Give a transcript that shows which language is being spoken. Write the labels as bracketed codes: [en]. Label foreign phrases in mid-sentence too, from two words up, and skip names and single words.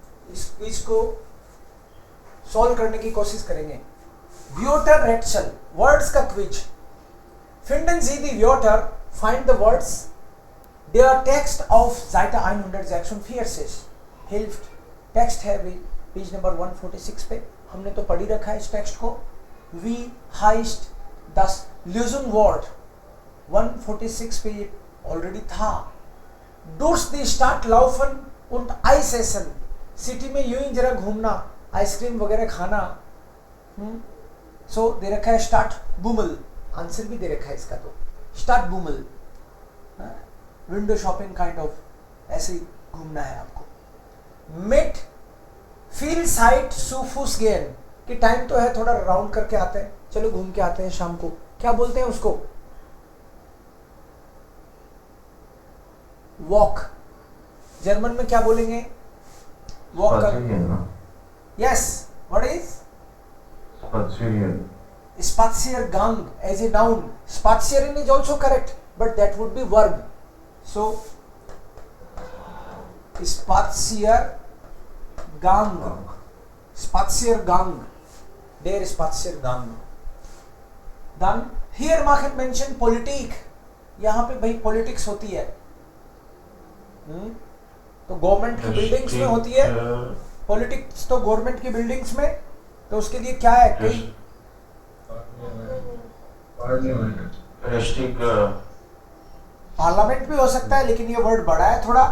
[hi] इस क्विज को सॉल्व करने की कोशिश करेंगे। [de] Wörter Rätsel, [hi] वर्ड्स का क्विज। [de] Finden Sie die Wörter, [en] find the words. [de] Der Text auf Seite 146 hilft। [hi] टेक्स्ट है भी [en] page number [hi] 146 पे, हमने तो पढ़ी रखा है इस टेक्स्ट को। [de] Wie heißt das Lösungswort? [hi] 146 पे ये ऑलरेडी था। [de] Durch die Stadt laufen und Eis essen। [hi] सिटी में यूं ही जरा घूमना, आइसक्रीम वगैरह खाना। सो दे रखा है [de] Stadt Bummel, [hi] आंसर भी दे रखा है इसका, तो [de] Stadt Bummel, [en] window shopping kind of, [hi] ऐसे ही घूमना है आपको। [de] mit viel Zeit zu Fuß gehen, [hi] कि टाइम तो है, थोड़ा राउंड करके आते हैं, चलो घूम के आते हैं शाम को, क्या बोलते हैं उसको? वॉक। जर्मन में क्या बोलेंगे वॉक कर? [en] Yes, what is Spazieren. Spaziergang as a noun. Spazieren is also correct, but that would be verb. So Spaziergang, Spaziergang, [de] der Spaziergang. [en] Then here Machen mention Politik. [hi] यहाँ पे भाई पॉलिटिक्स होती है, तो गवर्नमेंट की बिल्डिंग्स में होती है पॉलिटिक्स, तो गवर्नमेंट की बिल्डिंग्स में, तो उसके लिए क्या है? कई पार्लियामेंट भी हो सकता है, लेकिन ये वर्ड बड़ा है थोड़ा।